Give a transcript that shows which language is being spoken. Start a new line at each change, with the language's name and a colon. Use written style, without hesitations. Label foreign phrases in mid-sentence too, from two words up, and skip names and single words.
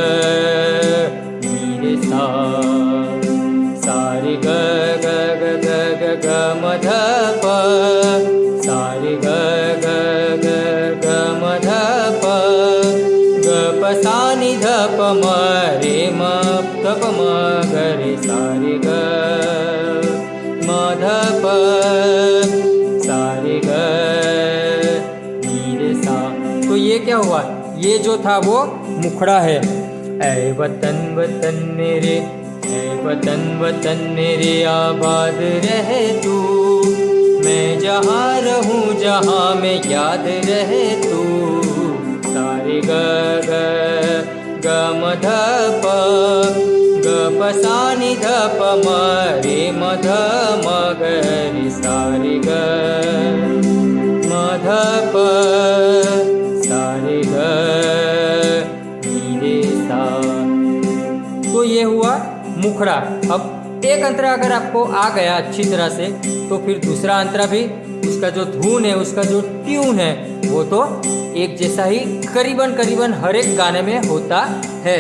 Hindi: नि रे सा, सारे ग ग ग ग ग ग म ध प, सारे ग ग ग ग म ध प, ग प सा नि ध प म रे म ध प म ग रे, सारे ग म ध प, सारे ग नि रे सा। तो ये क्या हुआ? ये जो था वो मुखड़ा है। ऐ वतन वतन मेरे, ऐ वतन वतन मेरे आबाद रहे तू, मैं जहाँ रहूँ जहाँ में याद रहे तू, सारे ग ग ग म ध प, ग प सा नि ध प म रे म ध म ग रे, सारे ग म ध प, सारे ग नि रे सा। तो ये हुआ मुखड़ा। अब एक अंतरा अगर आपको आ गया अच्छी तरह से, तो फिर दूसरा अंतरा भी, उसका जो धुन है, उसका जो ट्यून है, वो तो एक जैसा ही करीबन करीबन हर एक गाने में होता है।